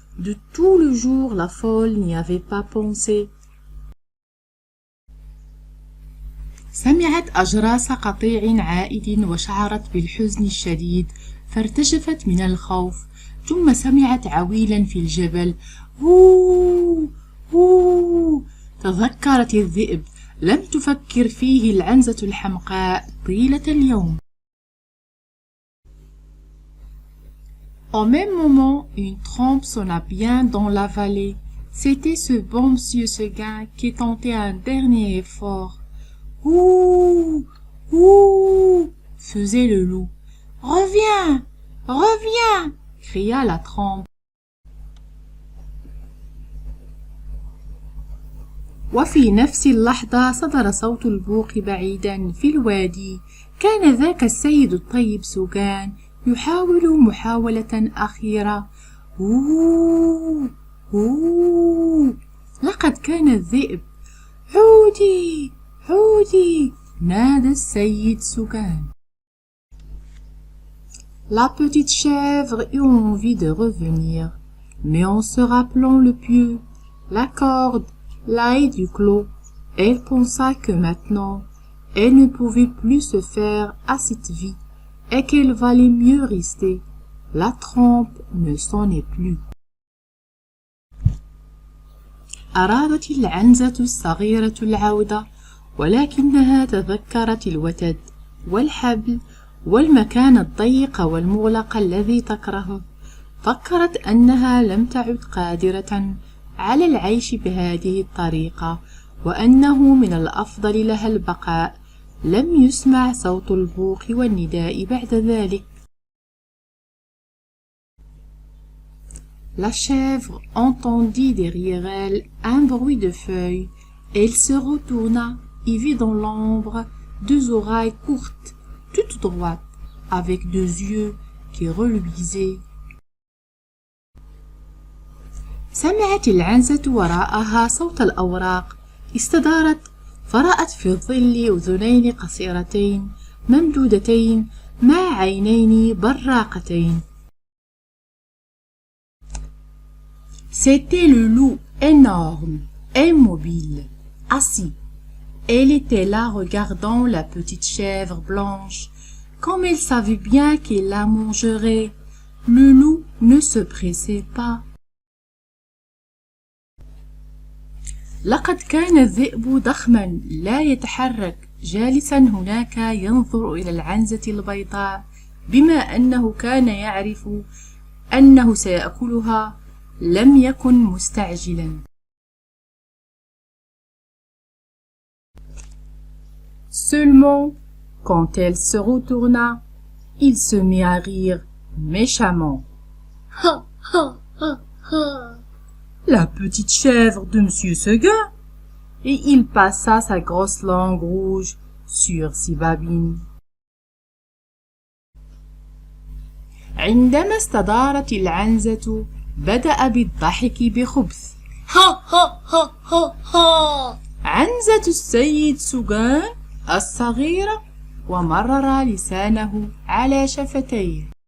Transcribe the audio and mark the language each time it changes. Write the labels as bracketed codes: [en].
[fr] De tout le jour, la folle n'y avait pas pensé. [ar] سمعت أجراس قطيع عائد وشعرت بالحزن الشديد، فارتجفت من الخوف. ثم سمعت عويلا في الجبل. هو هو. تذكرت الذئب. لم تفكر فيه العنزة الحمقاء طيلة اليوم. [fr] Au même moment, une trompe sonna bien dans la vallée. C'était ce bon monsieur Seguin qui tentait un dernier effort. Ouh, ouh, faisait le loup. Reviens, reviens, cria la trompe. [ar] وفي نفس اللحظة صدر صوت البوق بعيدا في الوادي. كان ذاك السيد الطيب سوغان يحاول محاولة أخيرة. أوه أوه. لقد كان الذئب. عودي عودي، نادى السيد سوغان. [fr] La petite chèvre eut envie de revenir, mais en se rappelant le pieu, la corde, la haie du clos, elle pensa que maintenant, elle ne pouvait plus se faire à cette vie et qu'il valait mieux rester. La trompe ne sonnait plus. [ar] أرادت العنزة الصغيرة العودة، ولكنها تذكرت الوتد والحبل والمكان الضيق والمغلق الذي تكرهه. فكرت أنها لم تعد قادرة على العيش بهذه الطريقة، وأنه من الأفضل لها البقاء. لم يسمع صوت البوق والنداء بعد ذلك. [fr] La chèvre entendit derrière elle un bruit de feuilles. Elle se retourna et vit dans l'ombre deux oreilles courtes, toutes droites, avec deux yeux qui reluisaient. [ar] سمعت العنزة وراءها صوت الأوراق. استدارت فرأت في الظل أذنين قصيرتين ممدودتين مع عينين براقتين. [fr] C'était le loup énorme, immobile, assis. Elle était là regardant la petite chèvre blanche. Comme elle savait bien qu'il la mangerait, le loup ne se pressait pas. [ar] لقد كان الذئب ضخما لا يتحرك، جالسا هناك ينظر إلى العنزة البيضاء. بما أنه كان يعرف أنه سيأكلها لم يكن مستعجلا. [fr] Seulement, quand elle se retourna, il se mit à rire méchamment. Ha ha ha ha. La petite chèvre de Monsieur Seguin. Et il passa sa grosse langue rouge sur ses babines. [ar] عندما استدارت العنزة بدأ بالضحك بخبث. ها ها ها ها ها. عنزة السيد سوغان الصغيرة، ومرر لسانه على شفتيه.